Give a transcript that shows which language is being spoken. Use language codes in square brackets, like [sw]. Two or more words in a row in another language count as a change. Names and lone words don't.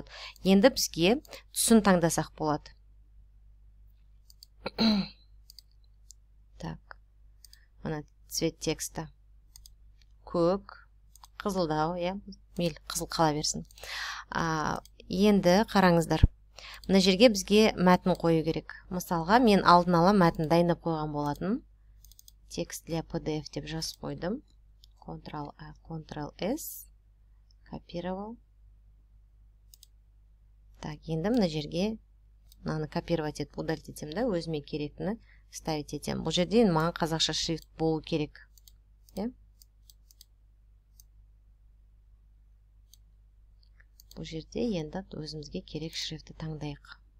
[kk] Енді бізге түсін таңдасақ болады. Так, мына [ru] цвет текста [kk] көк, қызылдау, иә, мейл қызыл қала берсін. Енді қараңыздар, мына жерге бізге мәтін қою керек. Мысалға, мен алдын ала мәтін дайындап қойған болатын. [ru] Текст для PDF [kk] деп жазып қойдым. Ctrl-A, Ctrl-S, копировал. Так, енді мына жерге мынаны копировать етіп, удалить етем да, өзіме керектіні ставить етем. Бұл жерде маған қазақша шрифт болу керек. Бұл жерде енді өзімізге керек шрифтті таңдайық.